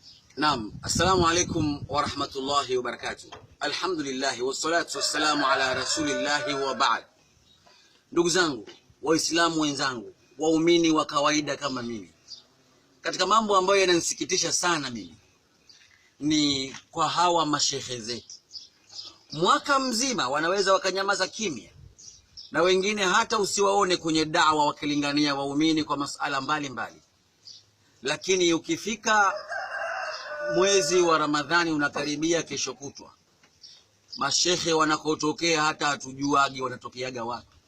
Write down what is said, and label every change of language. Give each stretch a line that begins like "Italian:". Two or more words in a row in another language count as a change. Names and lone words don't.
Arabic: نعم السلام عليكم ورحمة الله وبركاته الحمد لله والصلاة والسلام على رسول الله وبعد.
Swahili: Ndugu zangu, waislamu wenzangu, waumini wa kawaida kama mimi, katika mambo ambayo yananisikitisha sana mimi ni kwa hawa mashehe zetu. Mwaka mzima wanaweza wakanyamaza kimya, na wengine hata usiwaone kwenye da'wa wakilingania waumini kwa masala mbalimbali, lakini ukifika mwezi wa Ramadhani unakaribia, kesho kutwa, mashehe wanakotokea hata hatujuagi wanatokeaga wapi.